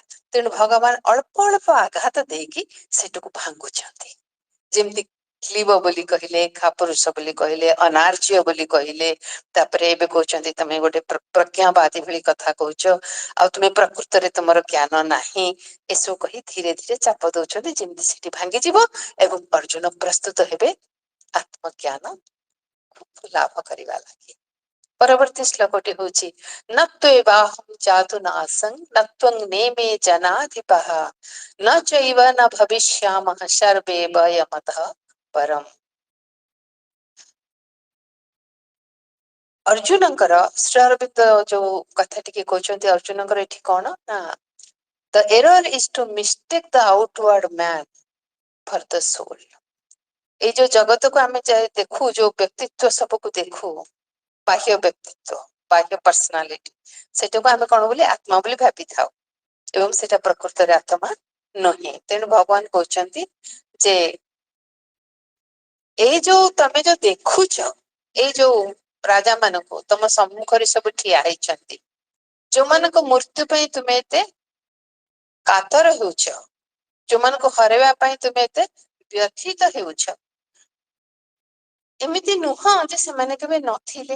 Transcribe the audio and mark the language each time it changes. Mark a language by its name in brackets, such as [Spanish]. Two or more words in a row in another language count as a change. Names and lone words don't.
[Odia] ତେଣୁ ଭଗବାନ ଅଳ୍ପ ଅଳ୍ପ ଆଘାତ ଦେଇକି ସେଟାକୁ ଭାଙ୍ଗୁଛନ୍ତି, ଯେମିତି କ୍ଲିବ ବୋଲି କହିଲେ, ଖାପୁରୁଷ ବୋଲି କହିଲେ, ଅନାର୍ଯ୍ୟ ବୋଲି କହିଲେ, ତାପରେ ଏବେ କହୁଛନ୍ତି ତମେ ଗୋଟେ ପ୍ରଜ୍ଞାବାଦୀ ଭଳି କଥା କହୁଛ, ଆଉ ତୁମେ ପ୍ରକୃତରେ ତୁମର ଜ୍ଞାନ ନାହିଁ, ଏସବୁ କହି ଧୀରେ ଧୀରେ ଚାପ ଦଉଛନ୍ତି ଯେମିତି ସେଠି ଭାଙ୍ଗିଯିବ ଏବଂ ଅର୍ଜୁନ ପ୍ରସ୍ତୁତ ହେବେ ଆତ୍ମଜ୍ଞାନ ଲାଭ କରିବା ଲାଗି। ପରବର୍ତ୍ତୀ ଶ୍ଲୋକଟି ହଉଛି [Sanskrit] ନତ୍ୱେବାହଂ ଜାତୁ ନାସଂ ନତ୍ୱଂ ନେମେ ଜନାଧିପଃ न चैव न भविष्यामः सर्वे वयमतः परम। [Odia] ଅର୍ଜୁନଙ୍କର ଶ୍ରୀ ଅରବିନ୍ଦ ଯୋଉ କଥା ଟିକେ କହୁଛନ୍ତି ଅର୍ଜୁନଙ୍କର ଏଠି କଣ ନା [English] the error is to mistake the outward man for the soul। [Odia] ଏଇ ଯୋଉ ଜଗତକୁ ଆମେ ଦେଖୁ, ଯୋଉ ବ୍ୟକ୍ତିତ୍ୱ ସବୁକୁ ଦେଖୁ, ବାହ୍ୟ ବ୍ୟକ୍ତିତ୍ୱ, ବାହ୍ୟ ପର୍ସନାଲିଟି, ସେଟାକୁ ଆମେ କଣ ବୋଲି ଆତ୍ମା ବୋଲି ଭାବିଥାଉ ଏବଂ ସେଟା ପ୍ରକୃତରେ ଆତ୍ମା ନୁହେଁ। ତେଣୁ ଭଗବାନ କହୁଛନ୍ତି ଯେ ଏଇ ଯୋଉ ତମେ ଯୋଉ ଦେଖୁଛ, ଏଇ ଯୋଉ ରାଜା ମାନଙ୍କୁ ତମ ସମ୍ମୁଖରେ ସବୁ ଠିଆ ହେଇଛନ୍ତି, ଯୋଉମାନଙ୍କ ମୃତ୍ୟୁ ପାଇଁ ତୁମେ ଏତେ କାତର ହେଉଛ, ଯୋଉମାନଙ୍କୁ ହରାଇବା ପାଇଁ ତୁମେ ଏତେ ବ୍ୟଥିତ ହେଉଛ, ଏମିତି ନୁହଁ ଯେ ସେମାନେ କେବେ ନଥିଲେ।